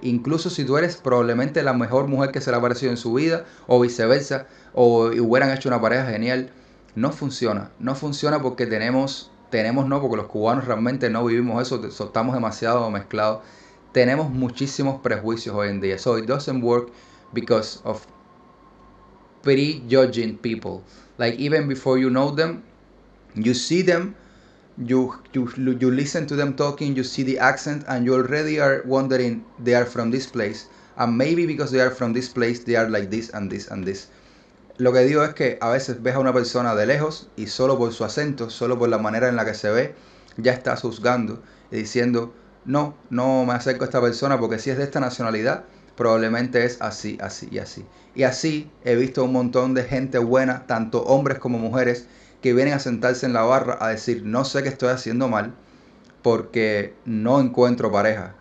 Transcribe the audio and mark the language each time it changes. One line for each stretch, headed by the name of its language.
Spanish: Incluso si tú eres probablemente la mejor mujer que se le ha parecido en su vida, o viceversa, o hubieran hecho una pareja genial, no funciona. No funciona porque no, porque los cubanos realmente no vivimos eso, estamos demasiado mezclados. Tenemos muchísimos prejuicios hoy en día.
English: So it doesn't work because of prejudging people. Like even before you know them, you see them, you listen to them talking, you see the accent, and you already are wondering they are from this place, and maybe because they are from this place they are like this and this and this.
Spanish: Lo que digo es que a veces ves a una persona de lejos y solo por su acento, solo por la manera en la que se ve, ya estás juzgando y diciendo, no me acerco a esta persona porque si es de esta nacionalidad, probablemente es así, así y así. Y así he visto un montón de gente buena, tanto hombres como mujeres, que vienen a sentarse en la barra a decir, no sé qué estoy haciendo mal porque no encuentro pareja.